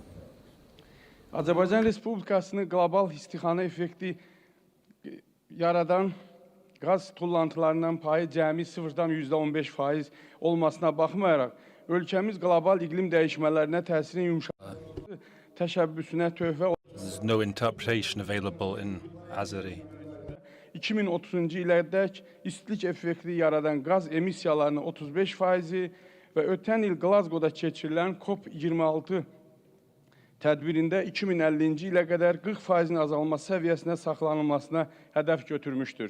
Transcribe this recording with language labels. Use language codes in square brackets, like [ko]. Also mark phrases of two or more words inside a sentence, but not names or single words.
[az] Azərbaycan Respublikasının qlobal istixana effekti yaradan qaz tullantılarından payı cəmi 0,15% olmasına baxmayaraq, ölkəmiz qlobal iqlim dəyişmələrinə təsirin yumşalması təşəbbüsünə töhfə [en] There's no interpretation available in Azeri. [az] 2030-cu ilədək istilik effekti yaradan qaz emissiyalarının 35% və ötən il Glasgow-da keçirilən COP26 tədbirində 2050-ci ilə qədər 40%-in azalması səviyyəsinə saxlanılmasına hədəf götürmüşdür.